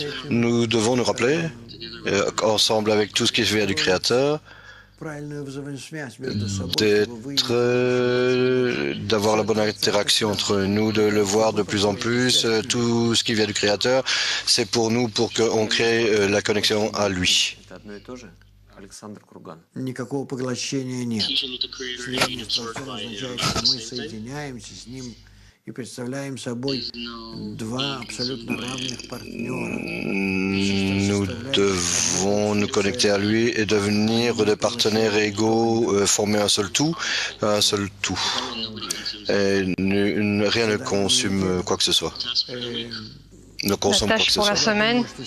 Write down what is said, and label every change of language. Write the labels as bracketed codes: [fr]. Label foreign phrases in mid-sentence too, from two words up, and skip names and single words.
[fr] Nous devons nous rappeler, ensemble avec tout ce qui vient du Créateur, d'avoir la bonne interaction entre nous, de le voir de plus en plus, tout ce qui vient du Créateur, c'est pour nous, pour qu'on crée la connexion à lui. [ru] Александр Курган. Никакого поглощения нет. Слияние с Творцом означает, что мы соединяемся с Ним и представляем собой два абсолютно равных партнера. [fr] Nous devons nous connecter à lui et devenir des partenaires égaux, former un seul tout. Et rien ne consume quoi que ce soit. Ne consomme quoi que ce soit. La semaine.